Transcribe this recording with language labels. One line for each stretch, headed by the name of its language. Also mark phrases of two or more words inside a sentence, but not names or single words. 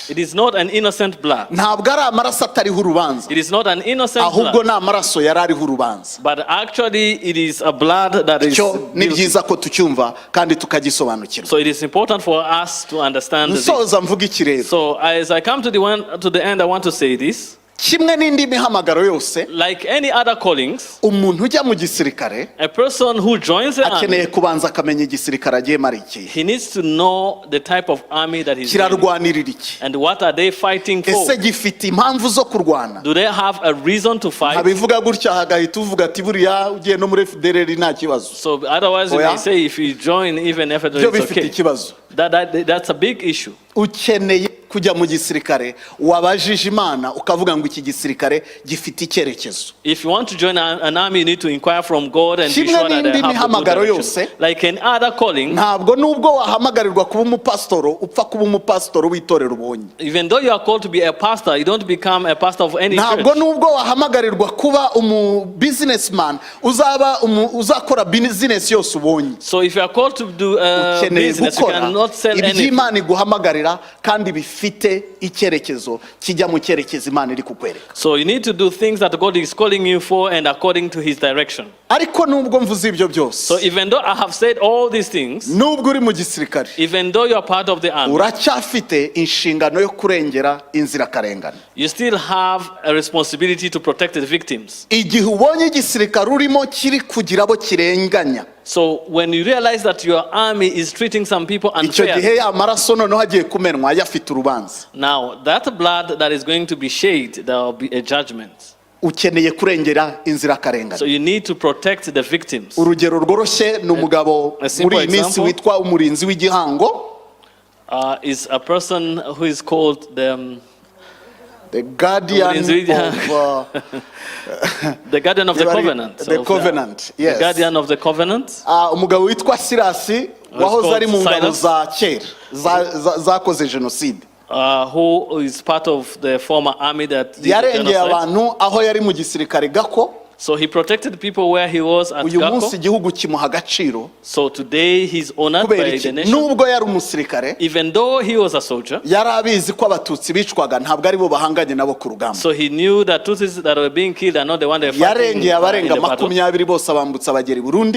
English: It is not an innocent blood. It is not an innocent blood. But actually it is a blood that is guilty. So it is important for us to understand this. So as I come to the end, I want to say this.
Kinyarwanda: kimwe n'indi mihamagaro yose,
English: like any other callings,
Kinyarwanda: umuntu ujya mu gisirikare,
English: a person who joins the
Kinyarwanda: akeneye
English: army,
Kinyarwanda: kubanza akamenya igisirikare agiye mariki.
English: he needs to know the type of army that he's in,
Kinyarwanda: kirarwanirira iki,
English: and what are they fighting for.
Kinyarwanda: ese gifite impamvu zo kurwana.
English: Do they have a reason to fight?
Kinyarwanda: Abivuga gutya hagahita uvuga ati buriya ugiye no muri FDLR nta kibazo.
English: So otherwise you may say if you join even if
Kinyarwanda: byo
English: it's
Kinyarwanda: bifite
English: okay.
Kinyarwanda: ikibazo.
English: That's a big issue.
Kinyarwanda: Ukeneye kujya mu gisirikare wabajije Imana ukavuga ngo iki gisirikare gifite icyerekezo.
English: If you want to join an army, you need to inquire from God and be sure that they have a good direction. Like in other calling,
Kinyarwanda: ntabwo nubwo wahamagarirwa kuba umupasitoro upfa kuba umupasitoro w'itorero ubonye.
English: Even though you are called to be a pastor, you don't become a pastor of any church.
Kinyarwanda: Ntabwo nubwo wahamagarirwa kuba businessman uzakora business yose ubonye.
English: So if you are called to do business, you cannot sell anything.
Kinyarwanda: Imana iguhamagarira kandi bifite icyerekezo kijya mu cyerekezo Imana iri kukwereka.
English: So you need to do things that God is calling you for and according to his direction.
Kinyarwanda: Ariko nubwo mvuze ibyo byose,
English: so even though I have said all these things,
Kinyarwanda: nubwo uri mu gisirikare,
English: even though you are part of the army,
Kinyarwanda: uracyafite inshingano yo kurengera inzirakarengane.
English: You still have a responsibility to protect the victims.
Kinyarwanda: Igihe ubonye igisirikare urimo kiri kugira abo kirenganya,
English: so when you realize that your army is treating some people unfairly, now that blood that is going to be shed, there will be a judgment.
Kinyarwanda: Ukeneye kurengera inzirakarengane.
English: So you need to protect the victims.
Kinyarwanda: Urugero rworoshye ni umugabo muri iyi minsi witwa umurinzi w'igihango.
English: Is a person who is called the guardian of the guardian of the covenant. The covenant, yes. The guardian of the covenant.
Kinyarwanda: Umugabo witwa Sirasi wahoze ari mu ngabo za kera zakoze genocide.
English: Who is part of the former army that did
Kinyarwanda: yarengeye abantu aho yari mu gisirikare gako.
English: So he protected people where he was at Gako. So today he's honored by the nation. Even though he was a soldier, so he knew that Tutsis that were being killed are not the one they fighting in the battle.